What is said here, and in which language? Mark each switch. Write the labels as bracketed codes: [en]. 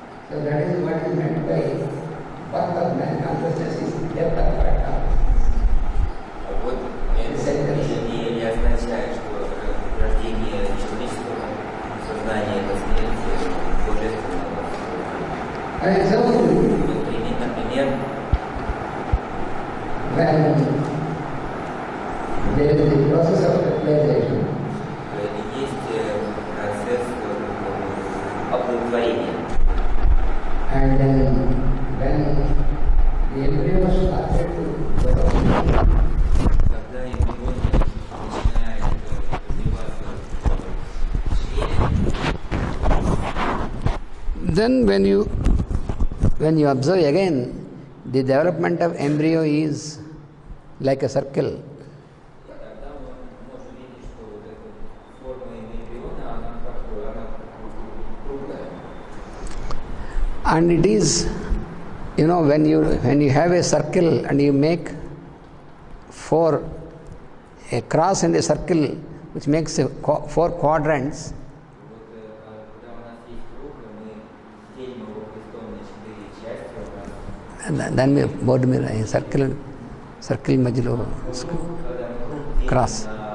[en] So that is what is meant by birth of man consciousness is death of God consciousness. [ru] Вот это и означает, что рождение человеческого сознания – это смерть божественного. [en] An example, [ru] Вот пример, например, [en] when there is the process of fertilization, [ru] есть процесс оплодотворения. [en] and then when the embryo started to develop, [ru] Когда эмбрион начинает развиваться в чреве, [en] then when you observe again, the development of embryo is like a circle. [ru] тогда мы можем видеть, что вот эта форма эмбриона, она как бы она [en] And it is, when you have a circle and you make a cross in a circle which makes 4 quadrants, then we board में रहे circle मजलो cross.